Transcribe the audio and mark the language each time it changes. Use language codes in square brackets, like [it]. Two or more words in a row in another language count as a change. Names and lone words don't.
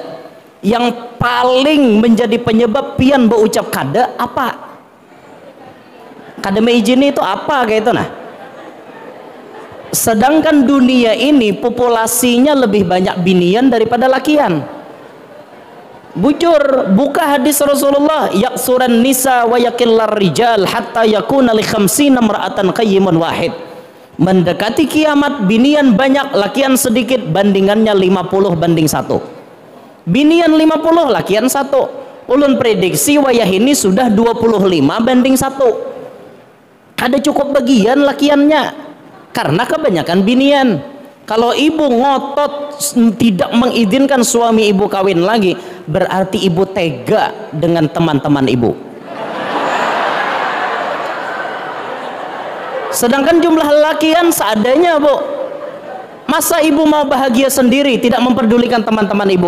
[bjn] Yang paling menjadi penyebab pian berucap kada apa? Kada meizini itu apa kayak itu nah? Sedangkan dunia ini populasinya lebih banyak binian daripada lakian. Bujur, buka hadis Rasulullah, [ar] يكثر النساء ويقل الرجال حتى يكون لخمسين امرأة قيم واحد. [bjn] Mendekati kiamat binian banyak, lakian sedikit, bandingannya 50:1. Binian 50, lakian 1. Ulun prediksi wayah ini sudah 25:1. Ada cukup bagian lakiannya karena kebanyakan binian. [id] Kalau ibu ngotot tidak mengizinkan suami ibu kawin lagi, berarti ibu tega dengan teman-teman ibu. Sedangkan jumlah lakian seadanya, Bu. Masa ibu mau bahagia sendiri, tidak memperdulikan teman-teman ibu?